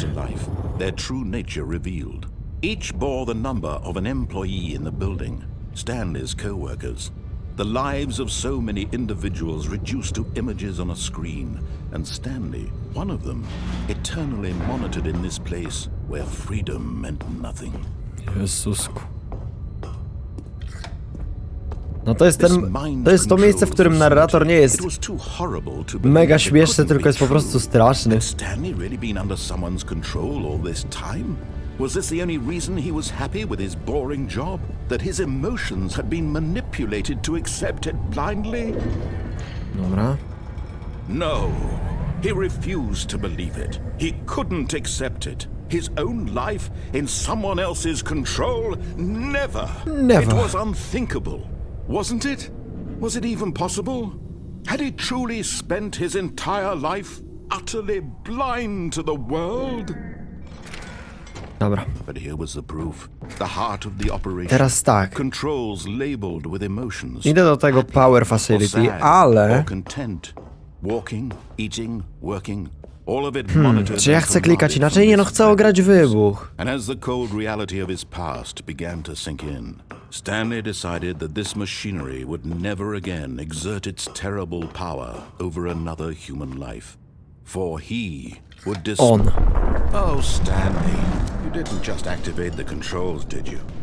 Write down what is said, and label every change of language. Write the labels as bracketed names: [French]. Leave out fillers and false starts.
[English] jumped to life, their true nature revealed. Each bore the number of an employee in the building, Stanley's co-workers. The lives of so many individuals reduced to images on a screen, and Stanley, one of them, eternally monitored in this place where freedom meant nothing. [Polish] Jezusku. No to jest to miejsce, w którym narrator nie jest mega śmieszny, tylko jest po prostu straszny. [English] Stanley really been under someone's control all this time? Was this the only reason he was happy with his boring job? That his emotions had been manipulated to accept it blindly? [Polish] Dobra. [English] No, he refused to believe it. He couldn't accept it. His own life in someone else's control? Never. Never. It was unthinkable, wasn't it? Was it even possible? Had he truly spent his entire life utterly blind to the world? [Polish] Dobra. [English] But here was the proof. The heart of the operation. [Polish] Teraz tak. [English] Controls labeled with emotions. [Polish] Idę do tego Power Facility, ale... [English] Or content. Walking, eating, working. All of it monitored. [Polish] Czy ja chcę klikać inaczej? Nie no, chcę ograć wybuch. [English] And as the cold reality of his past began to sink in, Stanley decided that this machinery would never again exert its terrible power over another human life. For he would Oh, Stanley, you didn't just activate the controls, did you?